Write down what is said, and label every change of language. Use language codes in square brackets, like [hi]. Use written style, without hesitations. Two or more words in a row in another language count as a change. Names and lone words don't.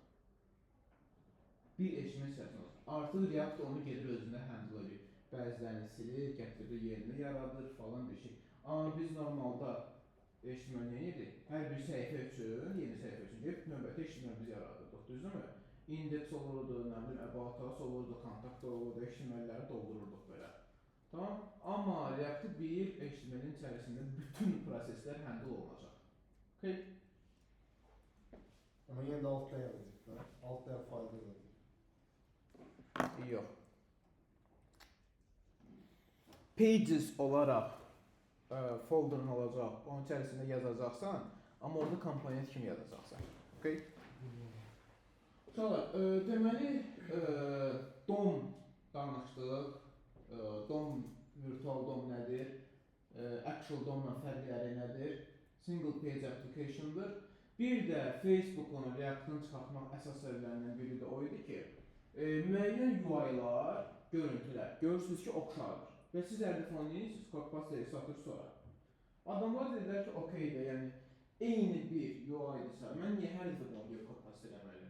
[az] Bir HTML səhifəsində olacaq. Artıq React onu gedir özündə handle edir. Bəzilərini silir, gətirir, yerini yaradır falan bir şey. Amma biz normalda HTML nə edir? Hər bir səhifə üçün, yeni səhifə üçün deyib, növbəti HTML biz yaradırdıq, düzdürmü? Index olurdu, nə bilim, [en] about us [az] olurdu, kontakt olurdu, HTML-ləri doldururduq belə. Tamam? Amma React-ı bir HTML-in içərisində bütün proseslər handle olunacaq. Okay? Amma yenə də [en] alt layer [az] edəcəklər. [en] Alt layer [az] faylda da. Yox. Pages olaraq folder'ın olacaq, onun içərisində yazacaqsan, amma orada komponent kimi yazacaqsan. Okay? Sonra, deməli, DOM danışdıq, DOM, [en] virtual DOM [az] nədir, [en] actual DOM-la [az] fərqləri nədir, [en] single page application'dır. [az] Bir də Facebook'un React-ın çıxartmaq əsas səbəblərindən biri də o idi ki, müəyyən UI-lar, görüntülər, görürsünüz ki, oxşardır. Və siz əlifoniyiz, copy-paste satır sonra. Adamlar dedilər ki, okey də, yəni eyni bir UI-dirsə, mən niyə hər dəfə onu copy-paste eləməliyim?